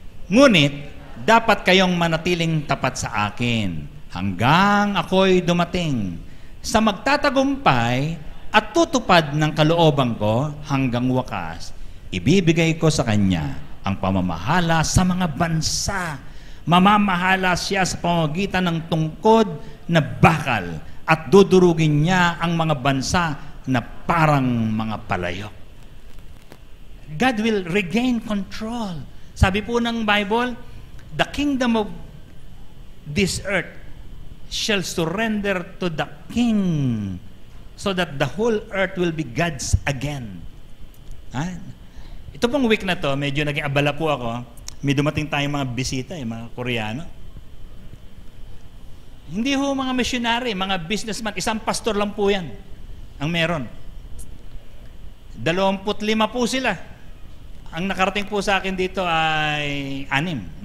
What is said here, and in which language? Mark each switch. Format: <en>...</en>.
<tl>Ngunit, dapat kayong manatiling tapat sa akin hanggang ako'y dumating sa magtatagumpay at tutupad ng kalooban ko hanggang wakas. Ibibigay ko sa kanya ang pamamahala sa mga bansa, Mamamahala siya sa pamamagitan ng tungkod na bakal at dudurugin niya ang mga bansa na parang mga palayok.</tl> <en>God will regain control.</en> <tl>Sabi po ng</tl> <en>Bible, the kingdom of this earth shall surrender to the king so that the whole earth will be God's again.</en> <tl>Ito pong week na to, medyo naging abala po ako. May dumating tayong mga bisita, mga Koreano. Hindi ho mga missionary, mga businessman. Isang pastor lang po yan ang meron. 25 po sila. Ang nakarating po sa akin dito ay 6.</tl>